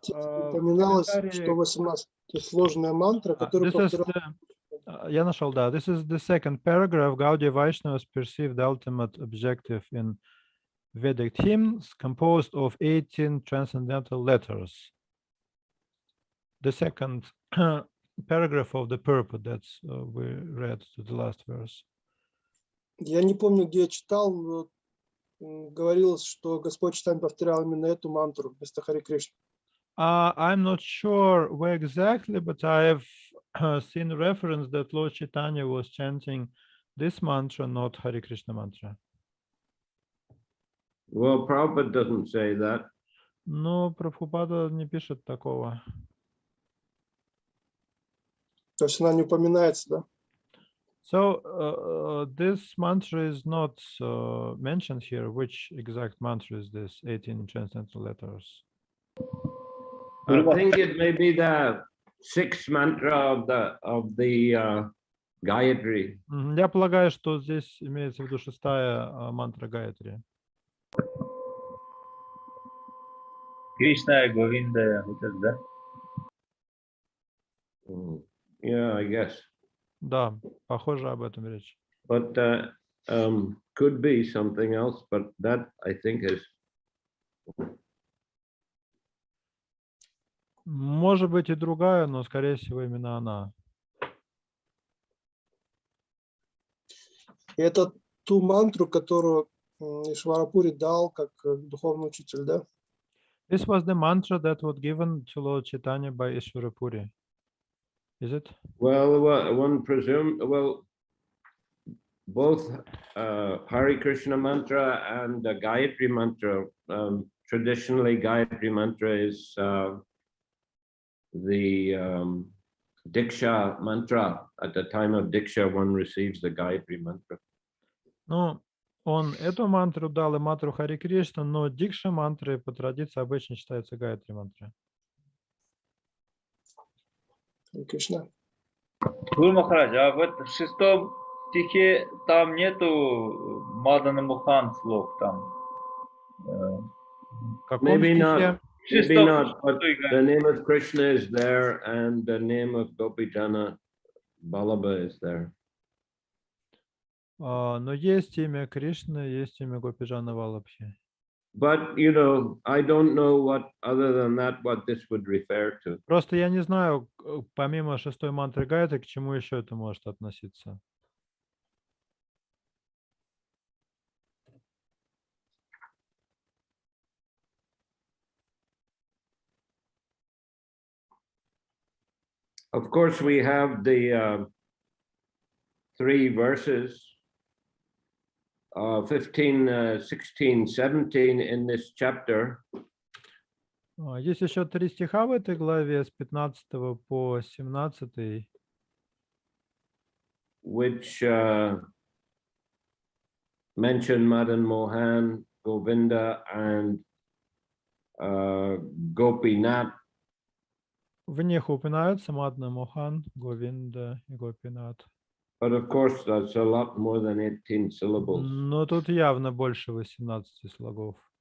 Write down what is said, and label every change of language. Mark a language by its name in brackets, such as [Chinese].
[Russian] Упоминалось, что 18-сложная мантра, которую повторял. Я нашел, да. [English] This is the second paragraph. Gaudiya Vaishnavas perceived the ultimate objective in Vedic hymns composed of 18 transcendental letters. The second paragraph of the purport that's we read to the last verse. [Russian] Я не помню, где я читал, но говорилось, что Господь Чайтанья повторял именно эту мантру вместо Харе Кришны. [English] I'm not sure where exactly, but I've seen reference that Lord Chaitanya was chanting this mantra, not Hare Krishna mantra. Well, Prabhupada doesn't say that. [Russian] Но Прабхупада не пишет такого. То есть она не упоминается, да? [English] So this mantra is not mentioned here. Which exact mantra is this? 18 transcendental letters. I think it may be the sixth mantra of the Gayatri. [Russian] Я полагаю, что здесь имеется в виду шестая мантра Гайатри. Кришна, Говинда, вот это, да? [English] Yeah, I guess. [Russian] Да, похоже об этом речь. [English] But could be something else, but that I think is. [Russian] Может быть и другая, но скорее всего именно она. И это ту мантру, которую Ишварапури дал как духовный учитель, да? [English] This was the mantra that was given to Lord Chaitanya by Ishwarapuri. Is it? Well, one presume, well, both Hare Krishna mantra and the Gayatri mantra. Traditionally, Gayatri mantra is the Diksha mantra. At the time of Diksha, one receives the Gayatri mantra. [Russian] Ну, он эту мантру дал и мантру Хари Кришна, но дикша мантры по традиции обычно считаются Гайатри мантры. Кришна. Гуру Махарадж, а в 6 стихе там нету Мадана Мухан слов там. В каком [English] Maybe [Russian] стихе? [English] not. Maybe not, but the name of Krishna is there and the name of Gopijana Balaba is there. [Russian] Но есть имя Кришны, есть имя Гопиджана Валабхи. [English] But, you know, I don't know what, other than that, what this would refer to. [Russian] Просто я не знаю, помимо 6-й мантры Гайатри, к чему еще это может относиться. [English] Of course, we have the 3 verses, 15, 16, 17 in this chapter. [Russian] Есть еще 3 стиха в этой главе с 15 по 17. [English] Which mention Madan Mohan, Govinda, and Gopinath. [Russian] В них упоминаются Мадна Мохан, Говинда и Гопинат. [English] But of course, that's a lot more than 18 syllables. [Russian] Но тут явно больше 18 слогов.